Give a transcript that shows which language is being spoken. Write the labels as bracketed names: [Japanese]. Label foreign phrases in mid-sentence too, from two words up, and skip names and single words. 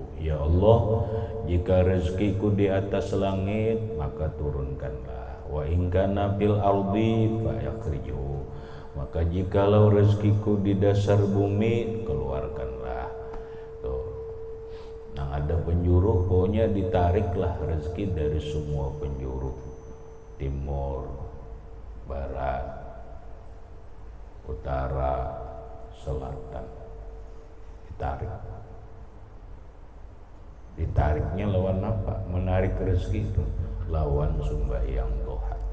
[Indonesian] Ya Allah, jika rezekiku di atas langit, maka turunkanlah. [Arabic] Wa in kana fil ardi fa'akhrijhu. [Indonesian] Maka jikalau rezekiku di dasar bumi, keluarkanlah. Tuh. Nah, ada penjuru, pokoknya ditariklah rezeki dari semua penjuru. Timur, [Banjar] barat, utara, selatan, ditariknya lawan apa? Menarik rezeki itu lawan sembahyang duha.